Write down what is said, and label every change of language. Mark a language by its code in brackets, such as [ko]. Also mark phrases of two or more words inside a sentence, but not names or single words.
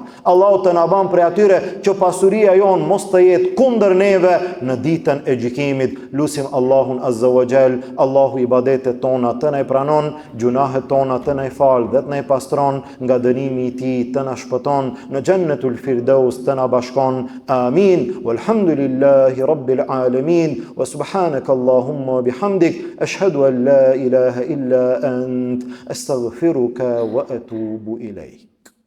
[sq] Allahu të na ban për atyre që pasuria jonë mos të jetë kundër neve në ditën e gjykimit. Lutim Allahun [ar] عز وجل, [sq] Allahu ibadetet tona të na i pranon, gjunahet tona të na i fal dhe të na i pastron, nga dënimi i tij të na shpëton, në Jannatul Firdaus të na bashkon. Amin. [ar] والحمد لله رب العالمين وسبحانك اللهم وبحمدك أشهد أن لا إله إلا أنت أستغفرك وأتوب إليك.